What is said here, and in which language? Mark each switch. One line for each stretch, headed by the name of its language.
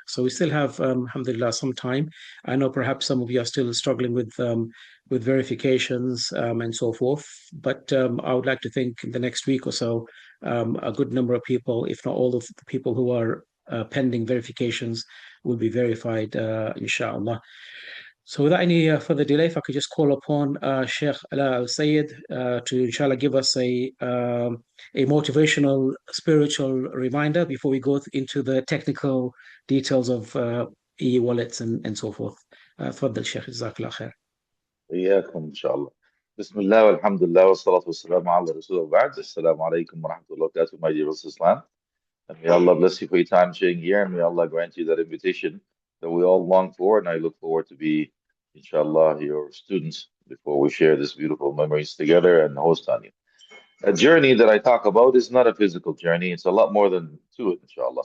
English: So we still have, alhamdulillah, some time. I know perhaps some of you are still struggling with verifications and so forth, but I would like to think in the next week or so, a good number of people, if not all of the people who are pending verifications, will be verified, inshallah. So without any further delay, if I could just call upon Sheikh Ala Al Sayed to inshallah give us a motivational spiritual reminder before we go into the technical details of e-wallets and so forth.
Arabic: تفضل Sheikh, جزاك الله إياكم إن شاء الله. بسم الله والحمد لله والصلاة والسلام على رسول الله وبعد.
English: Assalamu alaikum wa rahmatullahi wa barakatuh, my dear Islam. And may Allah bless you for your time sharing here, and may Allah grant you that invitation that we all long for. And I look forward to be, inshallah, your students before we share this beautiful memories together and host on you. A journey that I talk about is not a physical journey, it's a lot more than to it, inshallah.